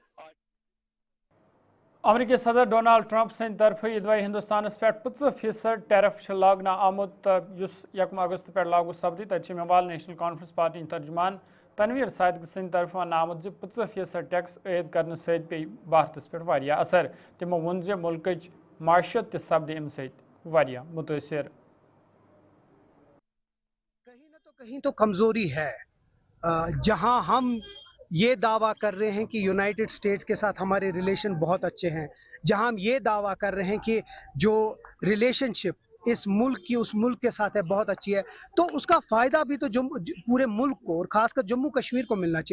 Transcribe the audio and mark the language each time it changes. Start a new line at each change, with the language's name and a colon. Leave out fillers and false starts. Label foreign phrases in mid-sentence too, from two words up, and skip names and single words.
Kashmiri: अमरीकी सदर डोनाल्ड ट्रंप सद तरफ यदि हिंदुस्तान पे 50% टैरिफ लागना आमुत 1 अगस्त पे लागू सपदी, तब मेवाल नेशनल कॉन्फ्रेंस पार्टी तर्जुमान तनवीर सादिक सद तरफ वन आमुत 50% टैक्स ऐद करने से पे भारत पे असर। तमो वोन मुल्क माशियत सपदे अम सत मुतासर।
Hindi: कहीं तो कमजोरी है। जहां हम ये दावा कर रहे हैं कि यूनाइटेड स्टेट्स के साथ हमारे रिलेशन बहुत अच्छे हैं, जहां हम ये दावा कर रहे हैं कि जो रिलेशनशिप इस मुल्क की उस मुल्क के साथ है बहुत अच्छी है, तो उसका फ़ायदा भी तो पूरे मुल्क को और ख़ासकर जम्मू कश्मीर को मिलना चाहिए।